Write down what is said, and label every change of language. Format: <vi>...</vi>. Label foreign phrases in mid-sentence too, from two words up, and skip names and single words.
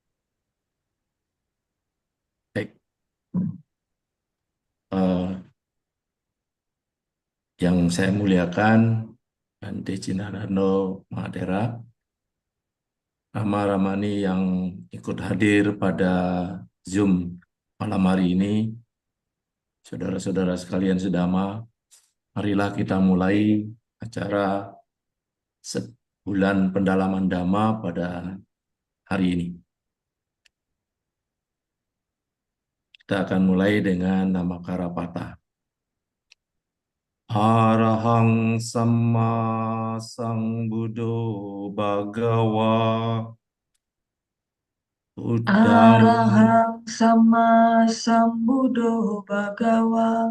<id>Baik, eh, yang saya muliakan Bante Cinarano Mahathera, Rama Ramani yang ikut hadir pada Zoom malam hari ini, saudara-saudara sekalian sedama, marilah kita mulai acara sebulan pendalaman Dhamma pada hari ini. Kita akan mulai dengan nama Karapata.</id> <pi>Arahang Samma Sambuddho Bhagawa Buddhang Arahang sama Sambuddho Bhagawa</pi>